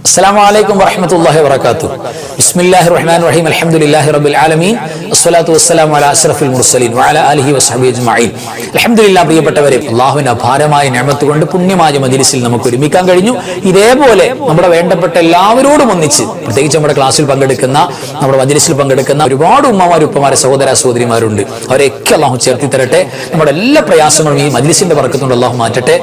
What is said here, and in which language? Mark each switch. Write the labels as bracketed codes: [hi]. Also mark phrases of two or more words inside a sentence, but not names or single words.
[ar] السلام عليكم ورحمة الله وبركاته. بسم الله الرحمن الرحيم. الحمد لله رب العالمين. الصلاة والسلام على أشرف المرسلين وعلى آله وصحبه أجمعين. الحمد لله. [ml] പ്രിയപ്പെട്ടവരെ, അല്ലാഹുവിന്റെ അപാരമായ നിഅമത്ത് കൊണ്ട് പുണ്യമായ മജ്‌ലിസിൽ നമുക്ക് ഒരുമിക്കാൻ കഴിഞ്ഞു. ഇതേപോലെ നമ്മുടെ വേണ്ടപ്പെട്ട എല്ലാവരോടും ഒന്നിച്ച്, പ്രത്യേകിച്ച് നമ്മുടെ ക്ലാസ്സിൽ പങ്കെടുക്കുന്ന, നമ്മുടെ മജ്‌ലിസിൽ പങ്കെടുക്കുന്ന ഒരുപാട് ഉമ്മമാർ, ഉപ്പമാരെ, സഹോദര സഹോദരിമാരുണ്ട്. അവരെയൊക്കെ അല്ലാഹു ചേർത്തി തരട്ടെ. നമ്മുടെ എല്ലാ പ്രയാസങ്ങളും ഈ മജ്‌ലിസിന്റെ ബർക്കത്ത് കൊണ്ട് അല്ലാഹു മാറ്റട്ടെ.